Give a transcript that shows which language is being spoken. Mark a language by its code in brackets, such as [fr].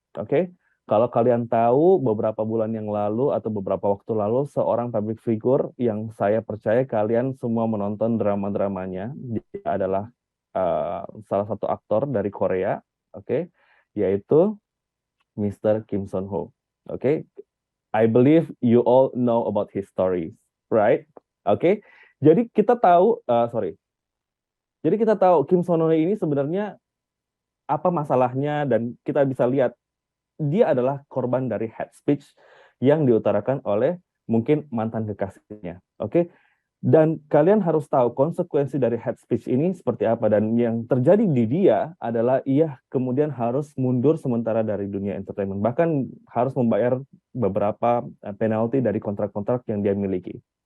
[id] Oke, kalau kalian tahu beberapa bulan yang lalu atau beberapa waktu lalu seorang public figure yang saya percaya kalian semua menonton drama-dramanya, dia adalah salah satu aktor dari Korea, yaitu Mr. Kim Son Ho. [en] I believe you all know about his story, right? [id] Jadi kita tahu, Jadi kita tahu Kim Son Ho ini sebenarnya apa masalahnya, dan kita bisa lihat dia adalah korban dari hate speech yang diutarakan oleh mungkin mantan kekasihnya. Dan kalian harus tahu konsekuensi dari hate speech ini seperti apa, dan yang terjadi di dia adalah ia kemudian harus mundur sementara dari dunia entertainment, bahkan harus membayar beberapa penalti dari kontrak-kontrak yang dia miliki.